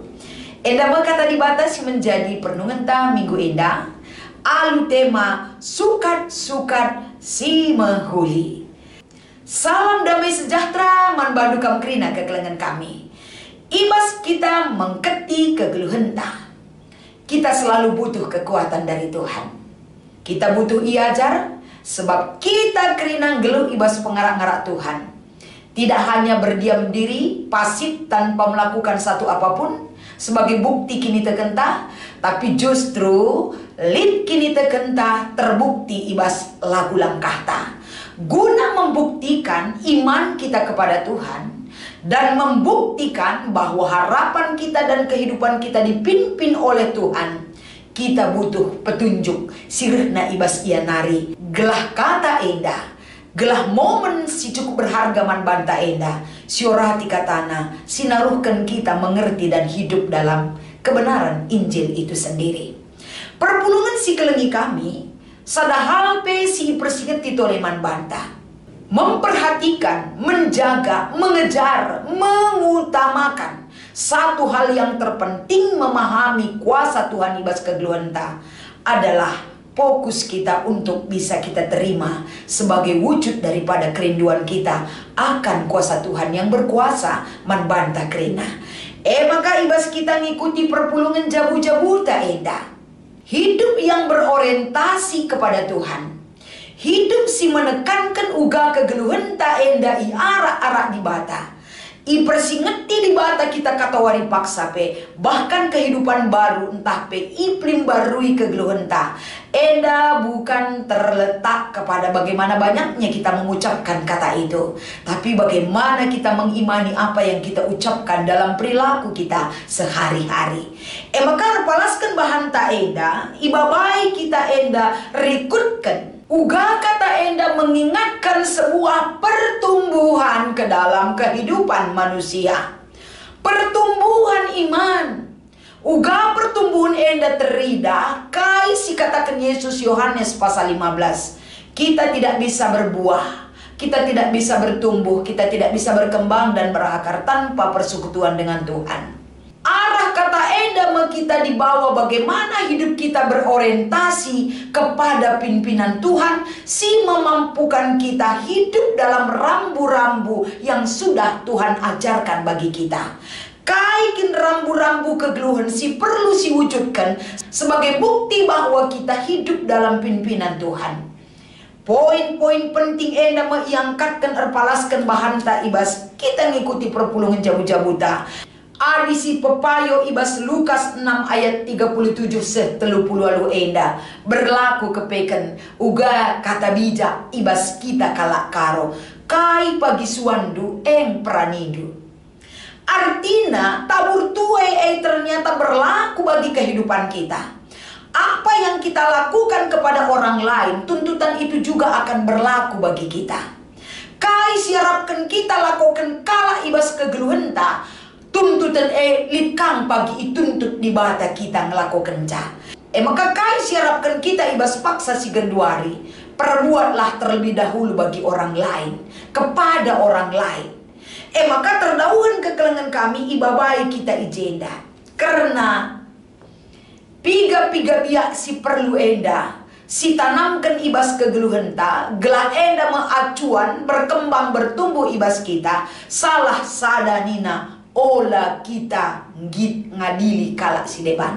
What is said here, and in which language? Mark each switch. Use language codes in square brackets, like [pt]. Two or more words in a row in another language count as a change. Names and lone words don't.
[btx] Enda kata dibatasi menjadi pernungan ta minggu enda alu tema sukat-sukat si menghuli. Salam damai sejahtera man bandu kam kerina kekelangan kami. Ibas kita mengketi kegeluhenta. [id] Kita selalu butuh kekuatan dari Tuhan. Kita butuh iajar sebab kita [btx] kerina geluh ibas pengarak-ngarak Tuhan. [id] Tidak hanya berdiam diri, pasif tanpa melakukan satu apapun sebagai bukti [btx] kini tekentah, [id] tapi justru [btx] lid kini tekentah [id] terbukti [btx] ibas lagu langkah ta. [id] Guna membuktikan iman kita kepada Tuhan dan membuktikan bahwa harapan kita dan kehidupan kita dipimpin oleh Tuhan, kita butuh petunjuk [btx] sirehna ibas ia nari gelah kata endah, gelah momen si cukup berharga man banta endah siorati katana sinaruhkan [id] kita mengerti dan hidup dalam kebenaran Injil itu sendiri. [btx] Perpulungan si kelengi kami sadahal pe si persinget titoleman banta [id] memperhatikan, menjaga, mengejar, mengutamakan satu hal yang terpenting memahami kuasa Tuhan [btx] ibas kegeluhenta [id] adalah fokus kita untuk bisa kita terima sebagai wujud daripada kerinduan kita akan kuasa Tuhan yang berkuasa [btx] manbanta kerina. Maka ibas kita ngikuti perpulungan jabu-jabuta enda. [id] Hidup yang berorientasi kepada Tuhan. [btx] Hidup si menekankan uga kegeluhenta enda i arak-arak di bata. I persingeti di bata kita katawari paksa pe. [id] Bahkan kehidupan baru [btx] entah pe [id] iklim barui kegeluhenta. Enda bukan terletak kepada bagaimana banyaknya kita mengucapkan kata itu. Tapi bagaimana kita mengimani apa yang kita ucapkan dalam perilaku kita sehari-hari. [btx] Maka palaskan bahan ta enda. Ibabai kita enda rikutkan. Uga kata enda [id] mengingatkan sebuah pertumbuhan ke dalam kehidupan manusia. Pertumbuhan iman. [btx] Uga pertumbuhan enda terida kai si katakan Yesus Yohanes pasal 15. [id] Kita tidak bisa berbuah, kita tidak bisa bertumbuh, kita tidak bisa berkembang dan berakar tanpa persekutuan dengan Tuhan. Arah kata enda kita dibawa bagaimana hidup kita berorientasi kepada pimpinan Tuhan, si memampukan kita hidup dalam rambu-rambu yang sudah Tuhan ajarkan bagi kita. Kaikin rambu-rambu kegeluhan si perlu si wujudkan sebagai bukti bahwa kita hidup dalam pimpinan Tuhan. Poin-poin penting [btx] enda mengangkatkan erpalaskan bahan tak ibas kita ngikuti perpulungan jabu-jabuta. Adisi pepayo ibas Lukas 6 ayat 37 se-30 enda berlaku kepeken uga kata bijak ibas kita kalak karo kai pagi suandu eng pranidu. [id] Artinya tabur tuai ternyata berlaku bagi kehidupan kita. Apa yang kita lakukan kepada orang lain, tuntutan itu juga akan berlaku bagi kita. [btx] Kai siarapkan kita lakukan kala ibas kegeluhenta, tuntutan likang pagi ituntut di bata kita ngelakukan ca. Maka kai siarapkan kita ibas paksa si genduari, [id] perbuatlah terlebih dahulu bagi orang lain, kepada orang lain. [btx] Maka terdauhan kekelengan kami ibabai kita ijenda. Karena piga-piga biak si perlu enda, si tanamkan ibas kegeluhenta, gelah enda mengacuan, berkembang bertumbuh ibas kita, salah sadanina, ola kita ngit ngadili kalak si deban.